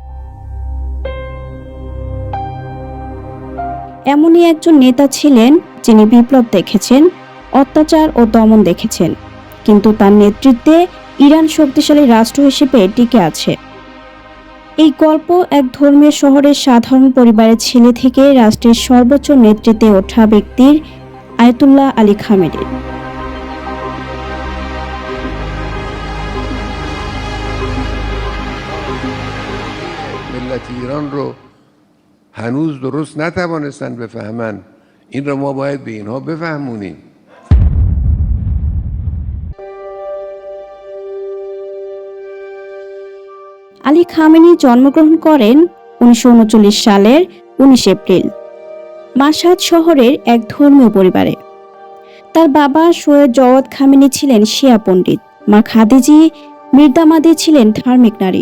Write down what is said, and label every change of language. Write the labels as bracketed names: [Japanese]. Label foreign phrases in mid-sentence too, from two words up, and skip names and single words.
[Bangla] এমনই একজন নেতা ছিলেন যিনি বিপ্লব দেখেছেন, অত্যাচার ও দমন দেখেছেন, কিন্তু তার নেতৃত্বে ইরান শক্তিশালী রাষ্ট্র হিসেবে টিকে আছে। এই গল্প এক ধর্মীয় শহরের সাধারণ পরিবারের ছেলে থেকে রাষ্ট্রের সর্বোচ্চ নেতৃত্বে ওঠা ব্যক্তির, আয়াতুল্লাহ আলী খামেনির। [Persian] ملت ایران رو هنوز درست نتوانستن بفهمن. این رو ما باید به اینها بفهمونیم. [Bangla] আলী খামেনি জন্মগ্রহণ করেন 1939 সালের 19 এপ্রিল মাশহাদ শহরের এক ধর্মীয় পরিবারে। তার বাবা সৈয়দ জওয়াদ খামেনি ছিলেন শিয়া পণ্ডিত, মা খাদিজি মির্দামাদি ছিলেন ধার্মিক নারী।